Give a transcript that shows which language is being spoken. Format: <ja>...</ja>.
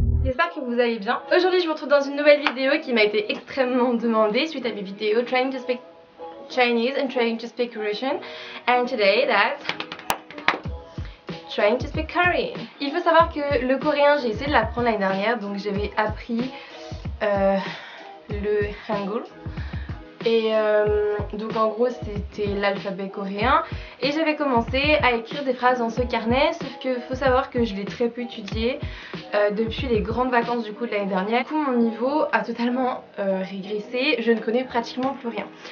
<fr>j'espère que vous allez bien. Aujourd'hui je vous retrouve dans une nouvelle vidéo qui m'a été extrêmement demandée suite à mes vidéos Trying to speak Chinese and Trying to speak Russian.</fr> <en>And today that's Trying to speak Korean.</en> <fr>Il faut savoir que le coréen j'ai essayé de l'apprendre l'année dernière, donc j'avais appris le Hangul. Et donc en gros c'était l'alphabet coréen et j'avais commencé à écrire des phrases dans ce carnet, sauf que faut savoir que je l'ai très peu étudié depuis les grandes vacances du coup de l'année dernière. Du coup mon niveau a totalement régressé, je ne connais pratiquement plus rien.</fr>